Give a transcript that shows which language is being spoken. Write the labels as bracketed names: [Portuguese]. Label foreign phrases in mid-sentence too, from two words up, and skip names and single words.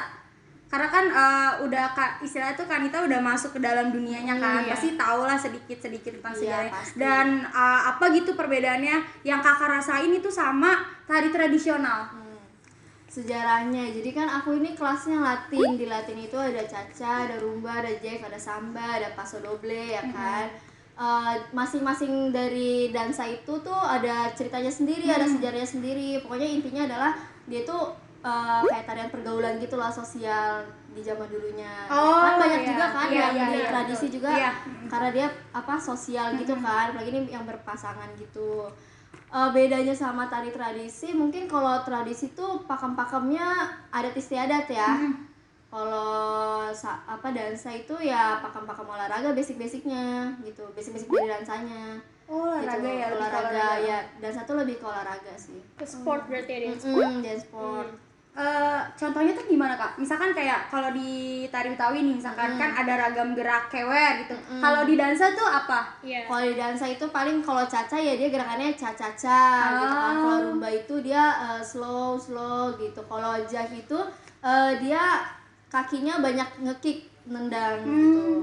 [Indonesian] Karena kan istilahnya tuh Kak Anita udah masuk ke dalam dunianya kan, Iya. pasti tahu lah sedikit tentang Iya, sejarahnya. pasti. Dan apa gitu perbedaannya yang Kakak rasain itu sama tari tradisional? Sejarahnya, jadi kan aku ini kelasnya Latin. Di Latin itu ada Cha-cha, ada rumba, ada jive, ada samba, ada paso doble ya kan. Masing-masing dari dansa itu tuh ada ceritanya sendiri, ada sejarahnya sendiri. Pokoknya intinya adalah dia tuh kayak tarian pergaulan gitu lah, sosial di zaman dulunya. Oh, Kan banyak iya. juga kan Iya, yang iya, di iya, tradisi betul. juga, Iya. karena dia sosial gitu kan. Apalagi ini yang berpasangan gitu. Bedanya sama tari tradisi, mungkin kalau tradisi tuh pakem-pakemnya adat istiadat ya. Kalau dansa itu ya pakem-pakem olahraga basic-basicnya gitu, basic-basic dari dansanya. Oh, olahraga gitu. ya, lebih ke Olahraga ya, dansa tuh lebih ke olahraga sih. Ke sport berarti ya dance. [English] Dance sport. [Indonesian] contohnya tuh gimana Kak? Misalkan kayak kalau di tari Betawi nih misalkan kan ada ragam gerak kewer gitu. Kalau di dansa tuh apa? Iya. Kalau di dansa itu paling kalau caca ya dia gerakannya ca-ca-ca gitu kan. Kalau rumba itu dia slow gitu. Kalau jive itu dia kakinya banyak ngekick, nendang gitu.